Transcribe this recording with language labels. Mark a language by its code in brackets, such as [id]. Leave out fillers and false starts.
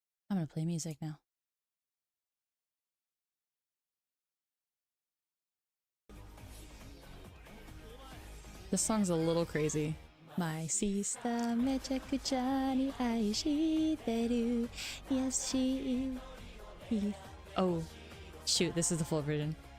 [en] I'm gonna play music now. This song's a little crazy. My sister [ja] めちゃくちゃに愛してる [en] Yes she is. Oh shoot, this is the full version.